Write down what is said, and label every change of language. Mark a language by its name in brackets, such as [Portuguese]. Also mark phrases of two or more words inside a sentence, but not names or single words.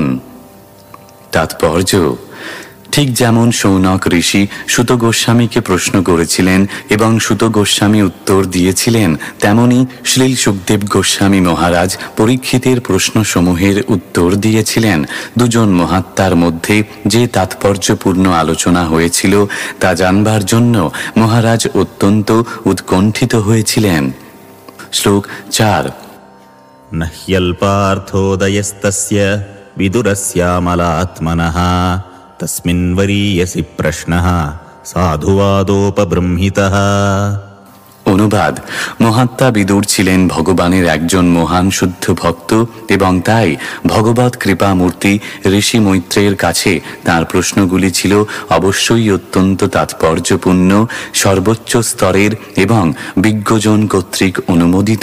[Bangla] তাৎপর্য: ঠিক যেমন শৌনক ঋষি সুত গোস্বামীকে প্রশ্ন করেছিলেন এবং সুত গোস্বামী উত্তর দিয়েছিলেন, তেমনি শ্রীল সুখদেব গোস্বামী মহারাজ পরীক্ষিতের প্রশ্নসমূহের উত্তর দিয়েছিলেন। দুজন মহাত্মার মধ্যে যে তাৎপর্যপূর্ণ আলোচনা হয়েছিল তা জানবার জন্য মহারাজ অত্যন্ত উৎকণ্ঠিত হয়েছিলেন। শ্লোক 4। [Sanskrit] न ह्यल्पार्थोदयस्तस्य विदुरस्यामलात्मनः तस्मिन् वरीयसि प्रश्नः साधुवादोपबृंहितः। [Bangla] অনুবাদ। মহাত্মা বিদুর ছিলেন ভগবানের একজন মহান শুদ্ধ ভক্ত এবং তাই ভগবত কৃপা মূর্তি ঋষি মৈত্রেয়ের কাছে তাঁর প্রশ্নগুলি ছিল অবশ্যই অত্যন্ত তাৎপর্যপূর্ণ, সর্বোচ্চ স্তরের এবং বিজ্ঞজন কর্তৃক অনুমোদিত।